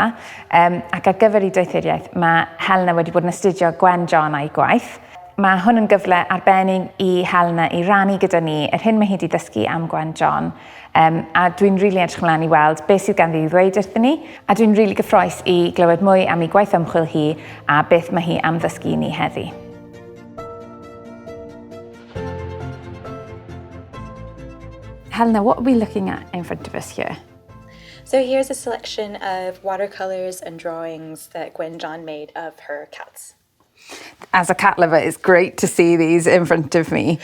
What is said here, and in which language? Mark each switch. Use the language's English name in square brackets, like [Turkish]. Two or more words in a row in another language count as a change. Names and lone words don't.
[Welsh] Ac ar gyfer I doethuriaeth, mae Helena wedi bod yn astudio Gwen John a'i gwaith. Mae hwn yn gyfle arbennig I Helena I rannu gyda ni yr hyn mae hi wedi dysgu am Gwen John. A dwi'n rili edrych ymlaen I weld beth sydd ganddi I ddweud wrthyn ni. A dwi'n rili gyffrous I glywed mwy am ei gwaith ymchwil hi a beth mae hi am ddysgu ni heddi. [English] Helena, what are we looking at in front of us here? So here's a selection of watercolors and drawings that Gwen John made of her cats. As a cat lover, it's great to see these in front of me.